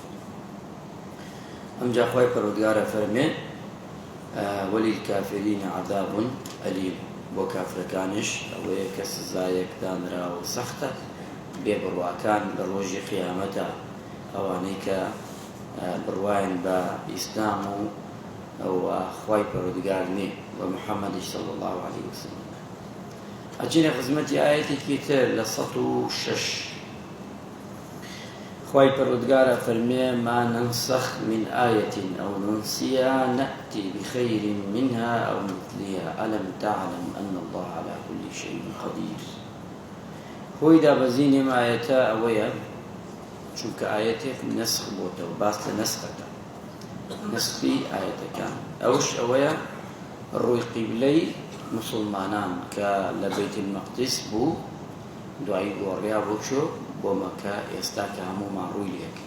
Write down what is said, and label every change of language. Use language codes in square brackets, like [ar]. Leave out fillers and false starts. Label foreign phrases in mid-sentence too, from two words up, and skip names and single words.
[ckb] ئەمجا خوای پەروەردگارە فەرمێ: [ar] وەلیلکافرین عەذاب ئەلیم، [ckb] بۆ کافرەکانش ئەوەیە کە سزایەک دانراوە و سەختە بێبڕواکان لە ڕۆژی قیامەتە، ئەوانەی کە بڕوایان بە ئیسلام و ئەوە خوای پەروەردگار نێ بە محەممەدی [ar] صلی الله عەلەیه وسەلەم. [ckb] ئەچینە خزمەتی ئاەتێکی تر لە 106. خوای پەروەردگارە فەرمێ: [ar] ما ننسخ من آية أو ننسها نأتي بخير منها أو مثلها ألم تعلم أن الله على كل شيء قدير. [ckb] هۆی دابەزینێم ئاەتە ئەوەیە چونکە ئاەتێک نەسخ بۆتەوە، باس لە نەسخەکە، نەسخی ئاەتەکان. ئەوش ئەوەیە ڕووی قیبلەی موسڵمانان کە لە بەیت المەقدس بوو، دوایی گۆڕیا بۆ چۆ بۆ مەکە، ئێستا کە هەموومان ڕووی لێکە.